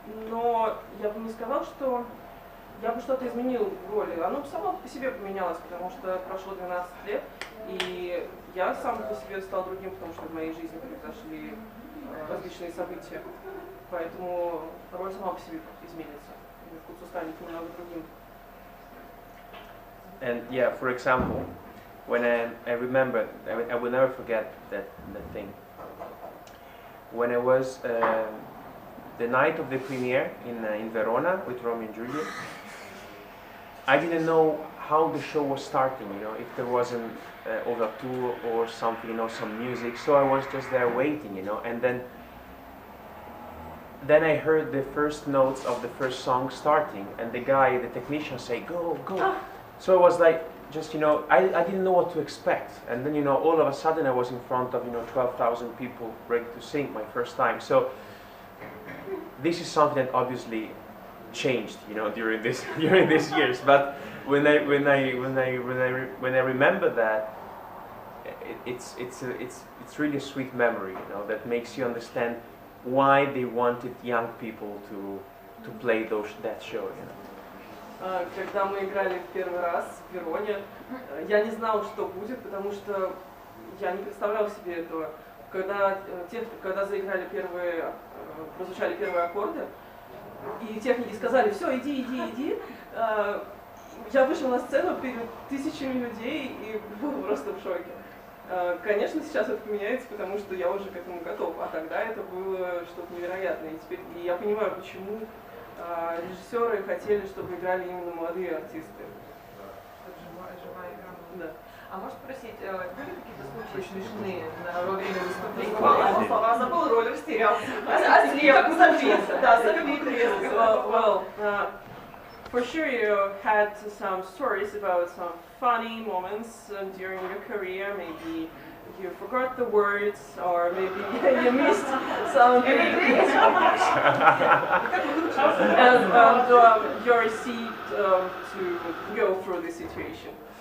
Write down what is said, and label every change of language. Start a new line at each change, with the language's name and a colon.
Russian: Но я бы не сказал, что я бы что-то изменил в роли. Оно само по себе поменялось, потому что прошло 12 лет, И я сам по себе стал другим, потому что в моей жизни произошли различные события. Поэтому роль сама по себе изменится. И вкус станет немного другим.
English: And yeah, for example, when I remember, I will never forget that thing. When I was the night of the premiere in Verona with Romeo and Juliet, I didn't know how the show was starting, you know, if there was an overture or something, you know, some music. So I was just there waiting, you know, and then I heard the first notes of the first song starting, and the guy, the technician, say, "Go, go." So I was like, just, you know, I didn't know what to expect. And then, you know, all of a sudden I was in front of, you know, 12,000 people ready to sing my first time. So this is something that obviously changed, you know, during these years. But when I remember that, it's really a sweet memory, you know, that makes you understand why they wanted young people to play that show, you know.
Russian: Когда мы играли в первый раз в Вероне, я не знал, что будет, потому что я не представлял себе этого. Когда заиграли прозвучали первые аккорды, и техники сказали: "Все, иди", я вышел на сцену перед тысячами людей и был просто в шоке. Конечно, сейчас это поменяется, потому что я уже к этому готов, а тогда это было что-то невероятное. И я понимаю, почему режиссеры хотели, чтобы играли именно молодые артисты. Живая игра. Да. А может спросить, были какие-то случаи смешные во время выступления? Слова забыл, роль растерялся.
English: Well, for sure you had some stories about some funny moments during your career. Maybe you forgot the words, or maybe you missed something. And you received to go through this situation.